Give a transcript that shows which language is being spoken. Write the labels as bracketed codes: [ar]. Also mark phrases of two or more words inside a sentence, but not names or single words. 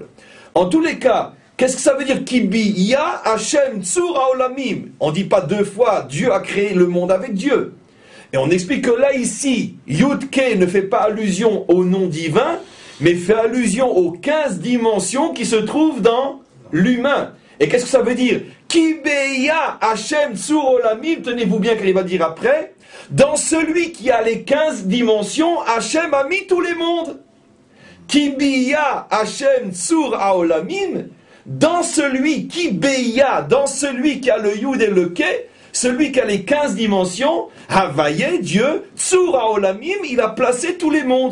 [fr] En tous les cas, qu'est-ce que ça veut dire [he] כי ביה השם צור העולמים? [fr] On ne dit pas 2 fois Dieu a créé le monde avec Dieu. Et on explique que là ici, [he] יוד הא [fr] ne fait pas allusion au nom divin, mais fait allusion aux 15 dimensions qui se trouvent dans l'humain. Et qu'est-ce que ça veut dire? [he] כי ביה השם צור העולמים, [fr] tenez-vous bien qu'il va dire après, dans celui qui a les 15 dimensions, Hashem a mis tous les mondes. [he] כי ביה השם צור העולמים, [fr] dans celui qui beya, dans celui qui a le Yud et le Ke, celui qui a les 15 dimensions, Havaye, Dieu, [he] צור העולמים, [fr] il a placé tous les mondes.